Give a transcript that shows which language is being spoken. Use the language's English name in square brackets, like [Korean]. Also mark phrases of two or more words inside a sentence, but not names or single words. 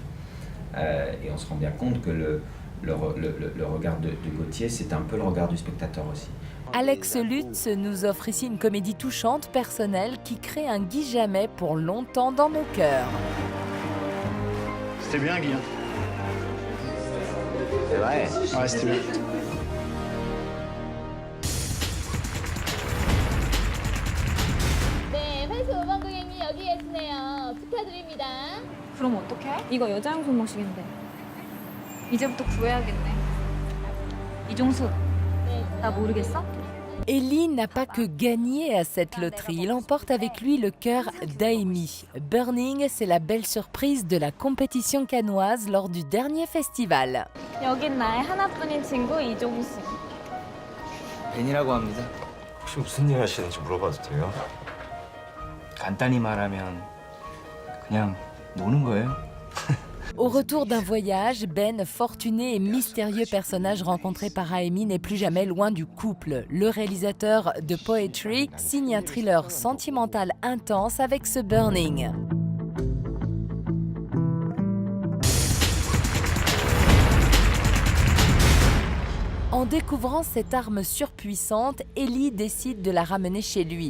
[French] Et on se rend bien compte que le regard de Gauthier, c'est un peu le regard du spectateur aussi. Alex Lutz nous offre ici une comédie touchante, personnelle, qui crée un Guy Jammet pour longtemps dans nos cœurs. C'était bien, Guy. C'est vrai? Ouais, c'était bien. [Korean] 네, 회수 5번 고객님 여기 계시네요. 축하드립니다. 그럼 어떡해? 이거 여자용 손모시인데 이제부터 구해야겠네. 이종숙, 나 모르겠어? [French] Ellie n'a pas que gagné à cette loterie, il emporte avec lui le cœur d'Amy. Burning, c'est la belle surprise de la compétition cannoise lors du dernier festival. [Korean] 여긴 나의 하나뿐인 친구 이종숙. 벤이라고 합니다. 혹시 무슨 일 하시는지 물어봐도 돼요? 간단히 말하면 그냥 노는 거예요. [French] Au retour d'un voyage, Ben, fortuné et mystérieux personnage rencontré par Amy, n'est plus jamais loin du couple. Le réalisateur de Poetry signe un thriller sentimental intense avec ce Burning. En découvrant cette arme surpuissante, Ellie décide de la ramener chez lui.